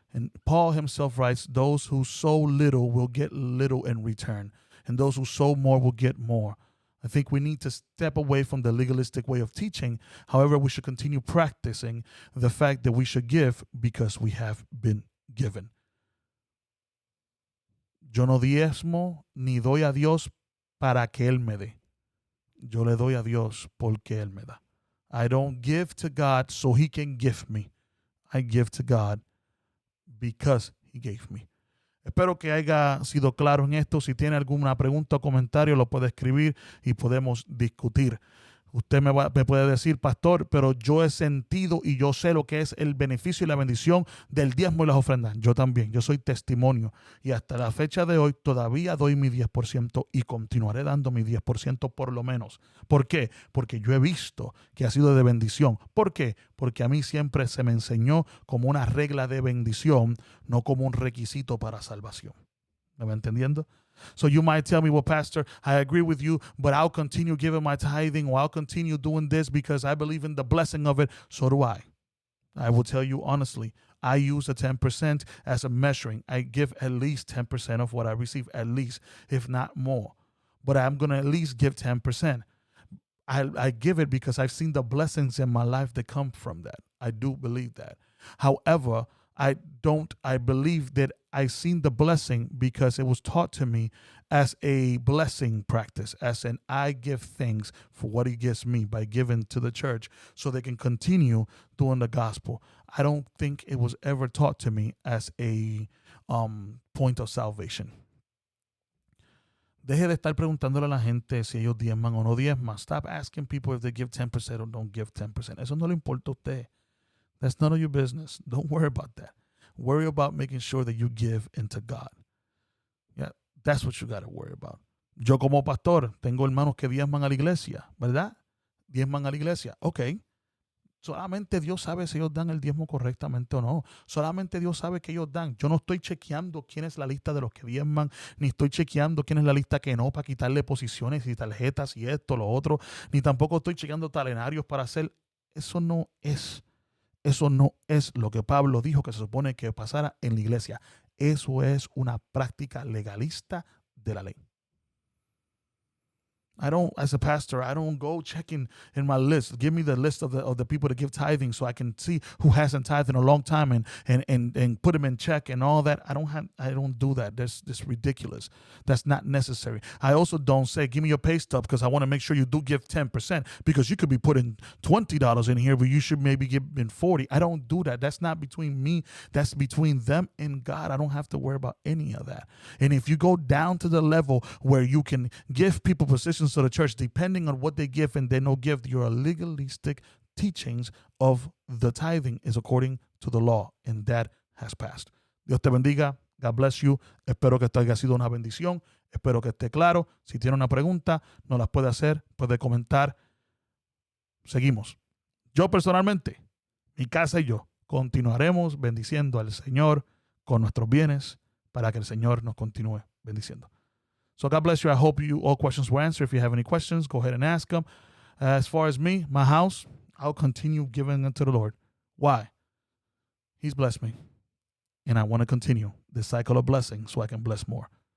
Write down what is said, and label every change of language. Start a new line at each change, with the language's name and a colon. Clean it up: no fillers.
English: And Paul himself writes, those who sow little will get little in return, and those who sow more will get more. I think we need to step away from the legalistic way of teaching. However, we should continue practicing the fact that we should give because we have been given.
Spanish: Yo no diezmo ni doy a Dios para que Él me dé. Yo le doy a Dios porque Él me da.
English: I don't give to God so He can give me. I give to God because He gave me.
Spanish: Espero que haya sido claro en esto. Si tiene alguna pregunta o comentario, lo puede escribir y podemos discutir. Usted me puede decir, pastor, pero yo he sentido y yo sé lo que es el beneficio y la bendición del diezmo y las ofrendas. Yo también, yo soy testimonio. Y hasta la fecha de hoy todavía doy mi 10% y continuaré dando mi 10% por lo menos. ¿Por qué? Porque yo he visto que ha sido de bendición. ¿Por qué? Porque a mí siempre se me enseñó como una regla de bendición, no como un requisito para salvación. ¿Me va entendiendo?
English: So you might tell me, well, Pastor, I agree with you, but I'll continue giving my tithing, or I'll continue doing this because I believe in the blessing of it. So do I. I will tell you honestly, I use the 10% as a measuring. I give at least 10% of what I receive, at least, if not more. But I'm going to at least give 10%. I give it because I've seen the blessings in my life that come from that. I do believe that. However, I believe that I seen the blessing because it was taught to me as a blessing practice, as an I give thanks for what he gives me by giving to the church so they can continue doing the gospel. I don't think it was ever taught to me as a point of salvation.
Spanish: Deje de estar preguntándole a la gente si ellos diezman o no diezman.
English: Stop asking people if they give 10% or don't give 10%.
Spanish: Eso no le importa a usted.
English: That's none of your business. Don't worry about that. Worry about making sure that you give into God. Yeah, that's what you got to worry about.
Spanish: Yo como pastor tengo hermanos que diezman a la iglesia, ¿verdad? Diezman a la iglesia. Ok. Solamente Dios sabe si ellos dan el diezmo correctamente o no. Solamente Dios sabe que ellos dan. Yo no estoy chequeando quién es la lista de los que diezman, ni estoy chequeando quién es la lista que no para quitarle posiciones y tarjetas y esto, lo otro, ni tampoco estoy chequeando talenarios para hacer. Eso no es lo que Pablo dijo que se supone que pasara en la iglesia. Eso es una práctica legalista de la ley.
English: As a pastor, I don't go checking in my list. Give me the list of the people that give tithing so I can see who hasn't tithed in a long time and put them in check and all that. I don't do that. That's ridiculous. That's not necessary. I also don't say, give me your pay stub because I want to make sure you do give 10% because you could be putting $20 in here, but you should maybe give in 40. I don't do that. That's not between me. That's between them and God. I don't have to worry about any of that. And if you go down to the level where you can give people positions to the church depending on what they give and they no give, your legalistic teachings of the tithing is according to the law, and that has passed.
Spanish: Dios te bendiga.
English: God bless you.
Spanish: Espero que esto haya sido una bendición. Espero que esté claro. Si tiene una pregunta, nos las puede hacer, puede comentar. Seguimos. Yo personalmente, mi casa y yo continuaremos bendiciendo al Señor con nuestros bienes para que el Señor nos continúe bendiciendo.
English: So God bless you. I hope all questions were answered. If you have any questions, go ahead and ask them. As far as me, my house, I'll continue giving unto the Lord. Why? He's blessed me. And I want to continue this cycle of blessing so I can bless more.